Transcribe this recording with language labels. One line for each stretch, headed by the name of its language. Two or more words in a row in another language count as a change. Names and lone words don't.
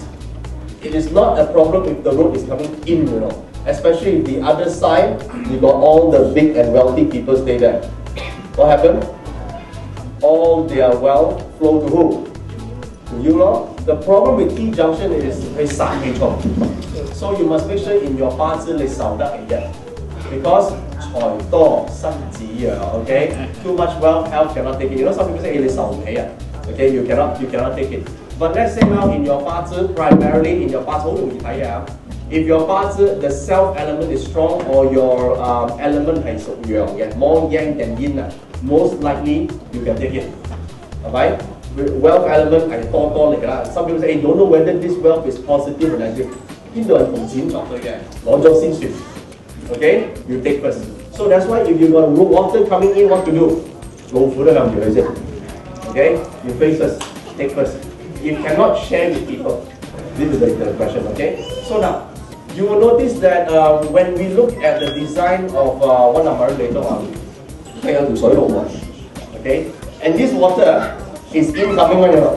English: It is not a problem if the road is coming in, you know. Especially if the other side, you got all the big and wealthy people stay there. What happened? All their wealth flow to who? To you, know? The problem with T-junction is very sad. So you must make sure in your
Cantonese: 八字你守得起嘅
English: because
Cantonese: 財多身子弱
English: okay? Too much wealth, health cannot take it. You know some people say
Cantonese: 你受唔起啊
English: okay? You cannot take it. But let's say now in your 八字 primarily in your
Cantonese: 八字好容易睇啊
English: if your 八字 the self element is strong or your element
Cantonese: 係屬陽嘅
English: more yang than yin most likely you can take it. Alright? Wealth element
Cantonese: 係多嚟㗎啦
English: Some people say don't know whether this wealth is positive or negative
Cantonese: 邊度係同錢作對嘅攞咗先算
English: Okay? You take first. So that's why if you got water coming in, what to do?
Cantonese: 老虎都向住佢先
English: Okay? You face first. Take first. You cannot share with people. This is the question, okay? So now, you will notice that when we look at the design of one Amerin later on, okay? And this water is incoming one, you know.